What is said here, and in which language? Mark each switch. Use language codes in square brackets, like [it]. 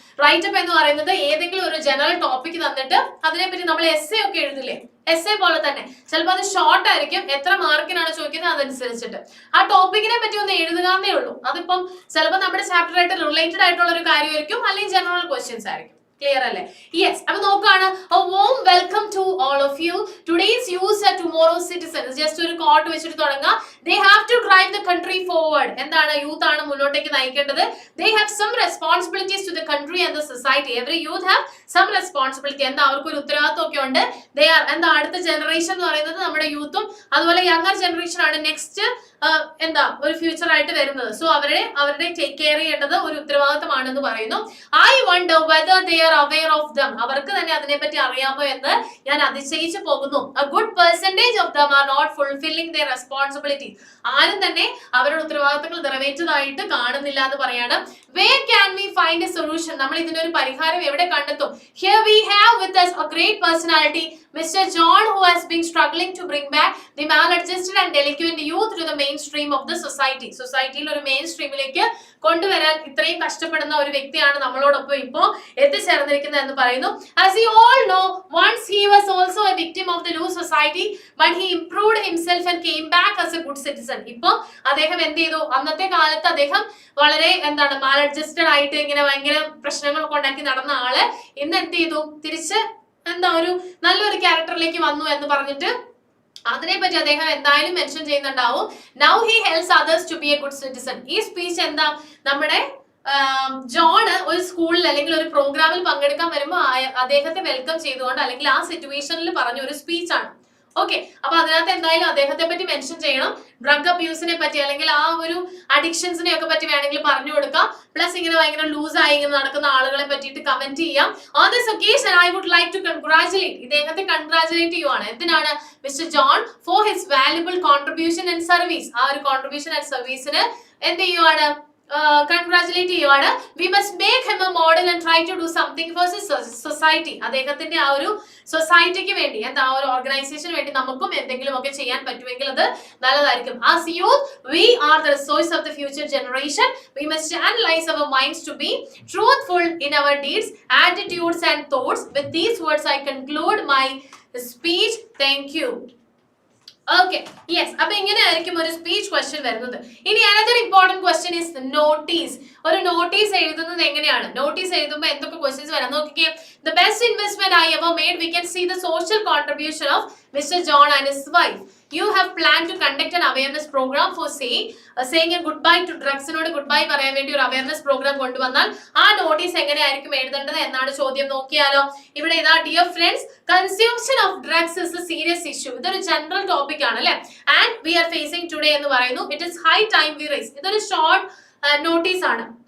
[ml] Write up എന്ന് പറയുന്നത് ഏതെങ്കിലും ഒരു ജനറൽ ടോപ്പിക് തന്നിട്ട് അതിനെപ്പറ്റി നമ്മൾ എസ്സേ ഒക്കെ എഴുതില്ലേ, എസ്സേ പോലെ തന്നെ. ചിലപ്പോൾ അത് ഷോർട്ട് ആയിരിക്കും, എത്ര മാർക്കിനാണ് ചോദിക്കുന്നത് അതനുസരിച്ചിട്ട് ആ ടോപ്പിക്കിനെ പറ്റി ഒന്ന് എഴുതുകയെന്നേ ഉള്ളൂ. അതിപ്പം ചിലപ്പോൾ നമ്മുടെ ചാപ്റ്റർ ആയിട്ട് റിലേറ്റഡ് ആയിട്ടുള്ള ഒരു കാര്യമായിരിക്കും, അല്ലെങ്കിൽ ജനറൽ ക്വസ്റ്റ്യൻസ് ആയിരിക്കും. ക്ലിയർ അല്ലേ? യെസ്. അപ്പൊ നോക്കാണ്. [en] A warm welcome to all of you. Today's youth are tomorrow's citizens. [ml] Just ഒരു കോട്ട് വെച്ചിട്ട് തുടങ്ങാം. [en] They have to drive the country forward. [ml] എന്താണ്? യൂത്ത് ആണ് മുന്നോട്ടേക്ക് നയിക്കേണ്ടത്. [en] They have some responsibilities to the country and the society. Every youth have some responsibility. [ml] എന്താ? അവർക്കൊരു ഉത്തരവാദിത്വം ഒക്കെ ഉണ്ട്. [en] They are [ml] എന്താ? അടുത്ത ജനറേഷൻ എന്ന് പറയുന്നത് നമ്മുടെ യൂത്തും അതുപോലെ യങ്ങർ ജനറേഷൻ ആണ് നെക്സ്റ്റ് എന്താ ഒരു ഫ്യൂച്ചർ ആയിട്ട് വരുന്നത്. സോ അവരുടെ ടേക്ക് കെയർ ചെയ്യേണ്ടത് ഒരു ഉത്തരവാദിത്തമാണെന്ന് പറയുന്നു. [en] I wonder whether they are aware of them. [ml] അവർക്ക് തന്നെ അതിനെപ്പറ്റി അറിയാമോ എന്ന് ഞാൻ അതിശയിച്ചു പോകുന്നു. [en] A good percentage of them are not fulfilling their responsibilities. [ml] ആരും തന്നെ അവരുടെ ഉത്തരവാദിത്തങ്ങൾ നിറവേറ്റതായിട്ട് കാണുന്നില്ല എന്ന് പറയാണ്. [en] Where can we find a solution? [ml] നമ്മൾ ഇതിനൊരു പരിഹാരം എവിടെ കണ്ടെത്തും? [en] Here we have with us a great personality, Mr. John, who has been struggling to bring back the maladjusted and delinquent youth to the mainstream of the society. [ml] സൊസൈറ്റിയിൽ ഒരു main സ്ട്രീമിലേക്ക് കൊണ്ടുവരാൻ ഇത്രയും കഷ്ടപ്പെടുന്ന ഒരു വ്യക്തിയാണ് നമ്മളോടൊപ്പം ഇപ്പോ എത്തിച്ചേർന്നിരിക്കുന്നത് എന്ന് പറയുന്നു. [en] As you all know, once he was also a victim of the loose society, but he improved himself and came back as a good citizen. [ml] ഇപ്പൊ അദ്ദേഹം എന്ത് ചെയ്തു? അന്നത്തെ കാലത്ത് അദ്ദേഹം വളരെ എന്താണ് മാലഡ്ജസ്റ്റഡ് ആയിട്ട് ഇങ്ങനെ ഭയങ്കര പ്രശ്നങ്ങളൊക്കെ ഉണ്ടാക്കി നടന്ന ആള് ഇന്ന് എന്ത് ചെയ്തു? തിരിച്ച് എന്താ ഒരു നല്ലൊരു ക്യാരക്ടറിലേക്ക് വന്നു എന്ന് പറഞ്ഞിട്ട് അതിനെപ്പറ്റി അദ്ദേഹം എന്തായാലും മെൻഷൻ ചെയ്യുന്നുണ്ടാവും. [en] Now he helps others to be a good citizen. [ml] ഈ സ്പീച്ച് എന്താ, നമ്മുടെ ജോണ് ഒരു സ്കൂളിൽ അല്ലെങ്കിൽ ഒരു പ്രോഗ്രാമിൽ പങ്കെടുക്കാൻ വരുമ്പോൾ അദ്ദേഹത്തെ വെൽക്കം ചെയ്തുകൊണ്ട് അല്ലെങ്കിൽ ആ സിറ്റുവേഷനിൽ പറഞ്ഞ ഒരു സ്പീച്ചാണ്. ഓക്കെ, അപ്പൊ അതിനകത്ത് എന്തായാലും അദ്ദേഹത്തെ പറ്റി മെൻഷൻ ചെയ്യണം. ഡ്രഗ് അബ്യൂസിനെ പറ്റി അല്ലെങ്കിൽ ആ ഒരു അഡിക്ഷൻസിനെ ഒക്കെ പറ്റി വേണമെങ്കിൽ പറഞ്ഞു കൊടുക്കാം. പ്ലസ് ഇങ്ങനെ ഭയങ്കര ലൂസായി ഇങ്ങനെ നടക്കുന്ന ആളുകളെ പറ്റിയിട്ട് കമന്റ് ചെയ്യാം. [en] On this occasion I would like to congratulate. [ml] ഇദ്ദേഹത്തെ കൺഗ്രാജുലേറ്റ് ചെയ്യുവാണ്. എന്തിനാണ്? [en] Mister John for his valuable contribution and service. [ml] ആ ഒരു കോൺട്രിബ്യൂഷൻ ആൻഡ് സർവീസിന് എന്ത് ചെയ്യുവാണ്? കൺഗ്രാജുലേറ്റ് ചെയ്യുവാണ്. [en] We must make him a model and try to do something for society. [ml] അദ്ദേഹത്തിന്റെ ആ ഒരു സൊസൈറ്റിക്ക് വേണ്ടി എന്താ ഒരു ഓർഗനൈസേഷന് വേണ്ടി നമുക്കും എന്തെങ്കിലും ഒക്കെ ചെയ്യാൻ പറ്റുമെങ്കിൽ അത് നല്ലതായിരിക്കും. [en] As youth, we are the resource of the future generation. We must analyze our minds to be truthful in our deeds, attitudes and thoughts. With these words, I conclude my speech. Thank you. Okay, yes. [ml] അപ്പൊ ഇങ്ങനെയായിരിക്കും ഒരു speech question വരുന്നത്. ഇനി [en] Another important question is notice. [ml] ഒരു notice എഴുതുന്നത് എങ്ങനെയാണ്? Notice എഴുതുമ്പോൾ എന്തൊക്കെ ക്വസ്റ്റ്യൻസ് വരാം നോക്കിക്കേ. [en] The best investment I ever made. We can see the social contribution of Mr. John and his wife. You have planned to conduct an awareness program for saying a goodbye to drugs. [ml] നോട് goodbye പറയാൻ വേണ്ടി ഒരു awareness programme കൊണ്ടുവന്നാൽ ആ notice എങ്ങനെയായിരിക്കും എഴുതേണ്ടത് എന്നാണ് ചോദ്യം. നോക്കിയാലോ, ഇവിടെ ഇതാ, [en] Dear friends, consumption of drugs is a serious issue. [ml] ഇതൊരു ജനറൽ ടോപ്പിക് ആണ് അല്ലെ, [en] and we are facing today [ml] എന്ന് പറയുന്നു. [en] It is high time we rise. [ml] ഇതൊരു ഷോർട്ട് നോട്ടീസ് ആണ്.